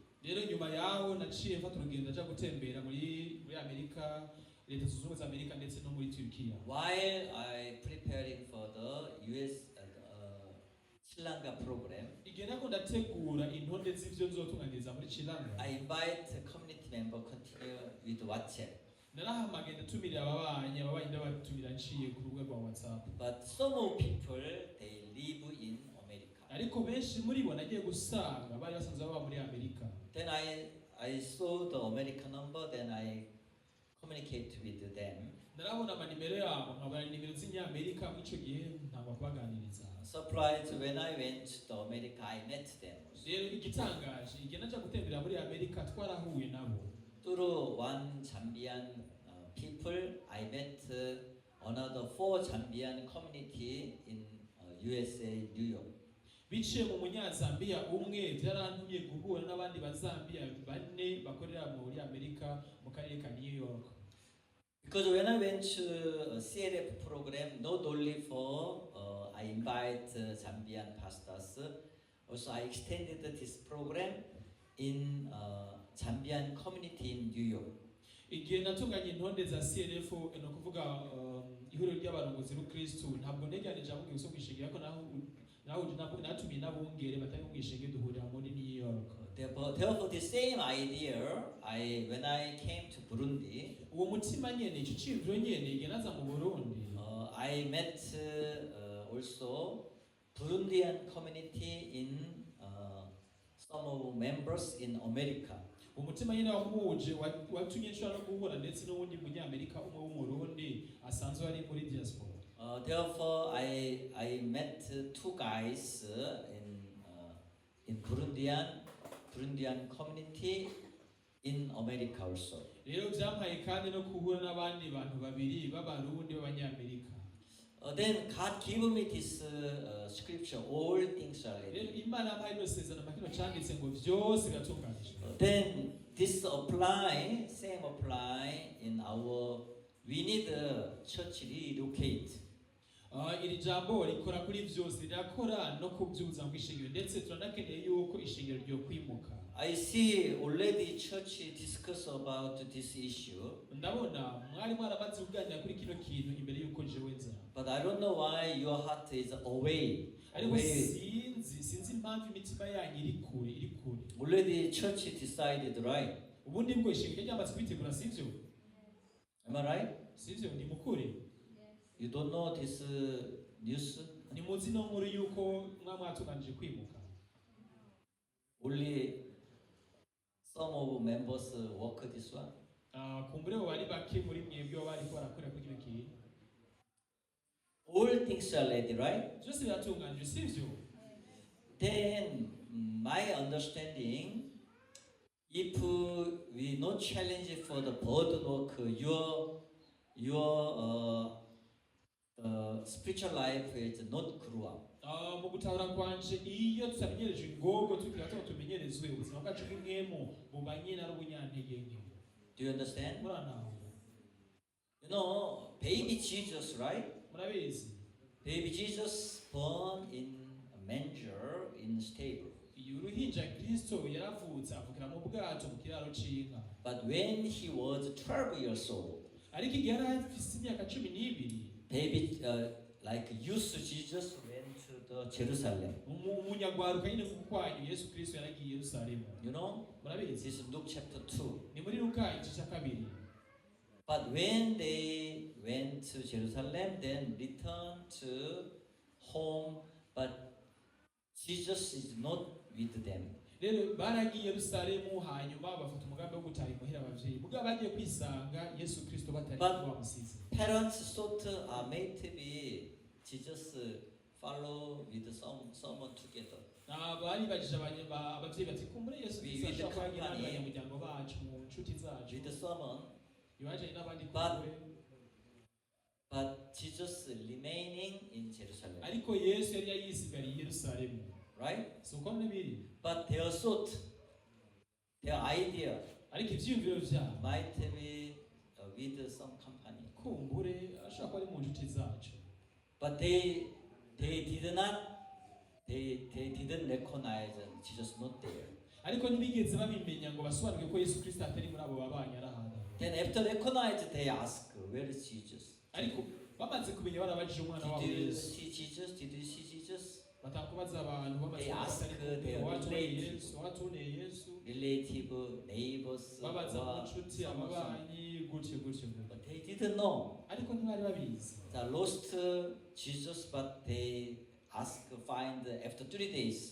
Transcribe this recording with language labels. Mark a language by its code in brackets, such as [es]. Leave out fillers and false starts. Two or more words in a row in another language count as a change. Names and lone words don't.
[rn] rero nyuma yaho naciye mfata urugendo aja gutembera muri Amerika, leta zunze ubumwe za Amerika ndetse no muri Turkiya. [en] While I preparing for the US Sri Lanka program, [rn] igihe nako ndategura intonde z'ivyo nzotunganyiriza muri Sri Lanka, [en] I invite community member continue with WhatsApp. [rn] narahamagaye ndatumira ababanyi ndabatumira nciye ku rubuga rwa WhatsApp. [en] But some of people they live in America. [rn] Ariko benshi muri bo nagiye gusanga bari basanzwe baba muri Amerika. [en] Then I saw the American number. Then I communicate with them. [rn] Narabona amanimero yabo nkabona nimero z'inyamerika muri ico gihe ntabwo kubaganiriza. [en] Surprised when I went to America, I met them. [rn] Rero igitangaje igihe naja gutembera muri Amerika twarahuye nabo. [en] Through one Zambian people, I met another 4 Zambian community in USA, New York. [rn] Biciye mu munyazambiya umwe byarantumye guhura n'abandi bazambiya 4 bakorera muri Amerika mu karere ka New York. [en] Because when I went to a CLF program, not only for I invite Zambian pastors, also I extended this program in Zambian community in New York. [rn] Igihe natunganya intonde za CLF no kuvuga ihuriro ry'abarongozi b'Ukristo, ntabwo nteganije avuga gusa kwishengera ko naho natumiye n'abungere batari mu kwishengera duhurira muri New York. [en] Therefore, the same idea, when I came to Burundi, [rn] uwo mutima nyene ico cimviro nyene igihe naza mu Burundi, [en] I met also Burundian community in some of members in America. [rn] umutima nyene wahuje watumye nshobora guhura ndetse n'uwundi munyamerika umwe w'umurundi asanzwe ari muri diaspora. [en] Therefore, I met 2 guys in Burundian community in America also. [rn] Rero byampaye kandi no kuhura n'abandi bantu babiri b'abarundi b'abanyamerika. [en] Then God gave me this scripture, all things are [rn] Rero [en] ready. [rn] Imana yampaye no sezerano makino canditse ngo vyose biratunganijwe. [en] Then this same apply in we need a church relocate. [rn] Iri jambo rikora kuri vyose, rirakora no kubyuza mu ishengero ndetse turanakeneye yuko ishengero ryo kwimuka. [en] I see already church discuss about this issue. [rn] Ndabona mwari mwarabanze kuganira kuri kino kintu imbere yuko jewe nza. [en] But I don't know why your heart is away. [rn] Ariko sinzi impamvu imitima yanyu iri kure. [en] Already church decided, right? [rn] Ubundi bwo ishengero ryamaze kwitegura sivyo? [en] Am I right? [rn] Sivyo ni mukure. [en] You don't know this news? [rn] Ni muzi no nkuru yuko mwamwatuganije kwimuka. [en] Only some of members work this one. [rn] Kumbure bari bake muri mwebwe bari barakora kuri kino kintu. [en] All things are ready, right? [rn] Byose biratunganije sivyo? [en] Then my understanding, if we not challenge for the burden work, your spiritual life is not grow up. [rn] Mu gutahura kwanje iyo tutamenyereje ingogo tukira tumenyerezwe ubuzima bwacu bw'imwemo bubanye na rubunyantege nke. [en] Do you understand? [rn] Muranaho. [en] You know, baby Jesus, right? [rn] Murabizi. [en] Baby Jesus born in a manger in stable. [rn] Uruhinja Kristo yaravutse avukira mu bwato mu kiraro c'inka. [en] But when he was 12 years old, [rn] ariko igihe yari afise imyaka 12, [en] baby like youth Jesus went to the Jerusalem. [rn] Umunyagwaruka nyine kukwanyu Yesu Kristo yaragiye Yerusalemu. [en] You know? [rn] Murabizi. [en] This is Luke chapter 2. [rn] Ni muri Luka igice cya 2. [en] But when they went to Jerusalem, then returned to home, but Jesus is not with them. [rn] Rero baragiye Yerusalemu hanyuma bafata umugambi wo gutaha imuhira abavyeyi. Muga bagiye kwisanga Yesu Kristo batari bamusize. [en] Parents thought maybe Jesus follow with someone together. [rn] Bari bajije abavyeyi bati kumbure Yesu Kristo ashaka kugira abanyamuryango bacu mu nshuti zacu. [en] With someone. [rn] Yohaje n'abandi [en] But Jesus remaining in Jerusalem. [rn] Ariko Yesu yari yisigariye Yerusalemu. [en] Right? [rn] So uko nibiri. [en] But their thought, their idea, [rn] ariko ivyumviro vyabo [en] might be with some company. [rn] Kumbure ashaka ko ari mu nshuti zacu. [en] But they didn't recognize Jesus not there. [rn] ariko ntibigeze babimenya ngo basobanuke ko Yesu Kristo atari muri abo babanye ari ahantu. [en] Then after recognize, they ask, where is Jesus? [rn] Ariko bamaze kumenya barabajije umwana wabo [en] Did you [rn] Yesu. [en] see Jesus? Did you see Jesus? [rn] Batakubaza abantu bamaze [en] They ask their [rn] watuboneye Yesu. [en] Relative, neighbors, [rn] Babaza [en] or [rn] inshuti ababanyi gutyo gutyo. [en] but they didn't know. [rn] Ariko ntibari babizi. [en] They lost Jesus, but they ask, find after 3 days.